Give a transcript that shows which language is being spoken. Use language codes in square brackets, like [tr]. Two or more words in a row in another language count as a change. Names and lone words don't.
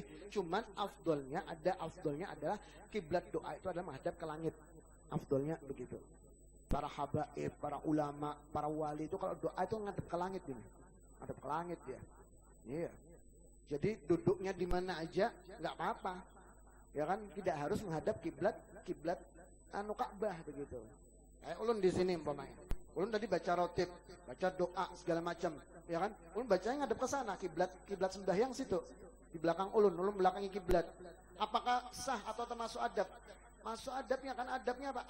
[id] Cuman afdolnya adalah kiblat doa itu adalah menghadap ke langit. Afdolnya begitu. Para habaib, para ulama, para wali itu kalau doa itu menghadap ke langit ini. Menghadap ke langit ya. Iya. Jadi duduknya di mana aja nggak apa-apa, ya kan? Tidak harus menghadap kiblat anu Ka'bah begitu. Kayak ulun di sini umpamanya. Ulun tadi baca rotib, baca doa segala macam, ya kan? Ulun bacanya ngadep ke sana, kiblat sembahyang situ. Di belakang ulun belakangi kiblat. Apakah sah atau termasuk adab? Masuk adabnya kan, adabnya apa?